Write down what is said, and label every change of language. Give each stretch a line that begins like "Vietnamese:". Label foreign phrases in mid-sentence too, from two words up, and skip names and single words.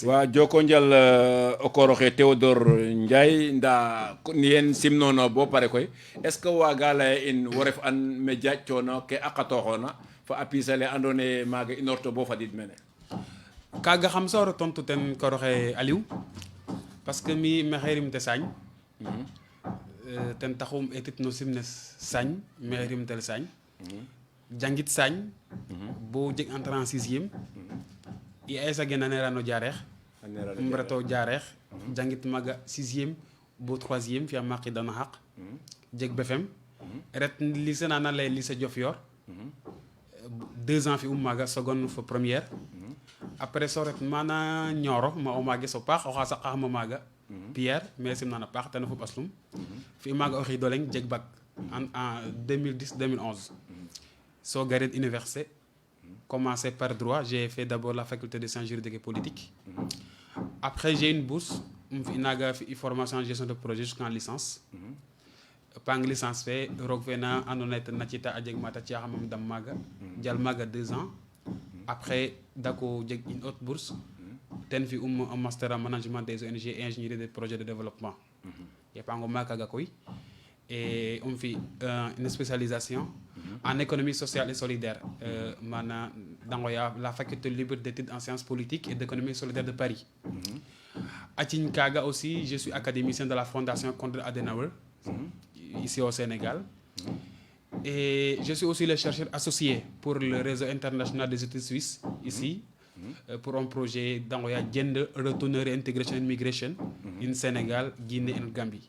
Serer: wa joko njal o koroxe Théodore Ndiaye nda yen simnono bo pare koy
French: est ce que
Serer: waga lay in wo ref an me jaccono ke aqatoxona fa a pisale andoona yee maaga inorto bo fadid mene kaga xam soro tontu ten koroxe Aliou parce que mi maxey rimte Sagne ten taxum etit no simnes Sagne maxey rimtel Sagne jangit Sagne bo jeg
French: entrée en 6e
Serer: i aysa genanera no Diarekh reto Diarekh jangit maga 6e bo 3e fi'a maqidana xaq jeg BFM ret lycée nana lay lycée Diofior 2 ans fi maaga seconde fo
French: première après
Serer: so ret mana Nioro ma o maage so paax oxa saqaxama maaga Pierre mais simnana paax tena fo ɓaslum fi maaga o xiido leng jeg
French: bac en 2010 2011
Serer: so
French: garid université commencé par droit j'ai fait d'abord la faculté de sciences juridiques et politiques après j'ai une bourse
Serer: fi naga fi
French: formation en gestion de projet jusqu'en licence
Serer: pang licence fe roog fe na andoona yee ten na cita a jeg mata ci'axamam dam maaga jal maaga
French: 2 ans après
Serer: dako jeg
French: une autre bourse
Serer: ten fi
French: un master en management des ONG et ingénierie des projets de développement
Serer: yepango maaga kaga koy
French: et on fait une spécialisation en économie sociale et solidaire
Serer: mana dangoya
French: la faculté libre d'études en sciences politiques et d'économie solidaire de Paris
Serer: acin kaga
French: aussi je suis académicien de la fondation Konrad Adenauer ici au Sénégal et je suis aussi le chercheur associé pour le réseau international des études suisses ici pour un projet dangoya Gender Retour et Integration and Migration in Sénégal, Guinée et Gambie.